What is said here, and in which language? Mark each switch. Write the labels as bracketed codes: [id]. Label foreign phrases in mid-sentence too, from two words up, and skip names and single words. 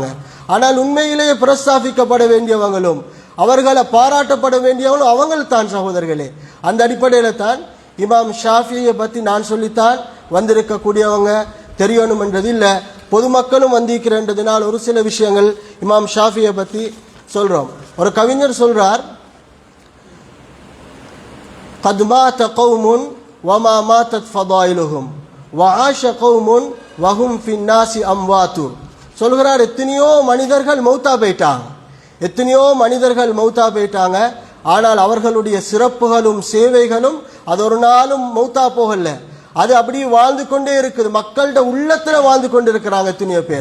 [ta] ஆனால் உண்மையிலேயே பிரஸ்தாபிக்கப்பட வேண்டியவங்களும் அவர்களை பாராட்டப்பட வேண்டியவங்களும் அவங்கள் தான் சகோதரர்களே. அந்த அடிப்படையில் தான் இமாம் ஷாஃபியை பற்றி நான் சொல்லித்தான் வந்திருக்கக்கூடியவங்க தெரியணும் என்றது இல்லை, பொதுமக்களும் வந்திருக்கிறன்றதுனால் ஒரு சில விஷயங்கள் இமாம் ஷாஃபியை பற்றி சொல்கிறோம். ஒரு கவிஞர் சொல்கிறார், [ar] قد مات قوم وما ماتت فضائلهم وعاش قوم وهم في الناس اموات. [ta] சொல்கிறார், எத்தனையோ மனிதர்கள் மௌத்தா போயிட்டாங்க, ஆனால் அவர்களுடைய சிறப்புகளும் சேவைகளும் அது ஒரு நாளும் மௌத்தா போகல, அது அப்படி வாழ்ந்து கொண்டே இருக்குது. மக்கள்கிட்ட உள்ளத்தில் வாழ்ந்து கொண்டு இருக்கிறாங்க எத்தனையோ பேர்.